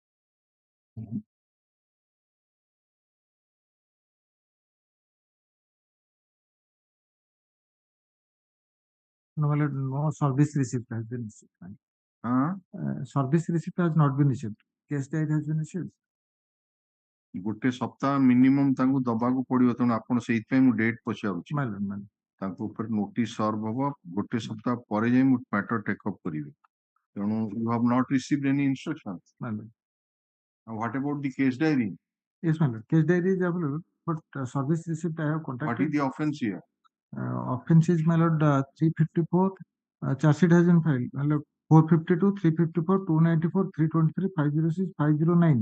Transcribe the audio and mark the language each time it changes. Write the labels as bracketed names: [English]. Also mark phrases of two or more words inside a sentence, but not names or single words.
[English] No, my lord, no service receipt has been received. Service receipt has not been received. Case diary has been received. [Odia] ଗୋଟେ ସପ୍ତାହ ମିନିମମ୍ ତାଙ୍କୁ ଦବାକୁ ପଡିବ, ତେଣୁ ଆପଣ ସେଇଥିପାଇଁ ମୁଁ ଡେଟ୍ ପଚାରୁଛି। [English] My lord, my lord. [Odia] ତାଙ୍କ ଉପରେ [English] notice serve [Odia] ହବ, ଗୋଟେ ସପ୍ତାହ ପରେ ଯାଇ ମୁଁ [English] matter take up [Odia] କରିବି। [English] ତେଣୁ you have not received any instructions. My lord. And what about the case diary? Yes, my lord. Case diary is available, but service receipt I have What contacted. is the offense here? Offense is, my lord, 354. Charge sheet has been filed. My lord, 452, 354, 294, 323, 506, 509.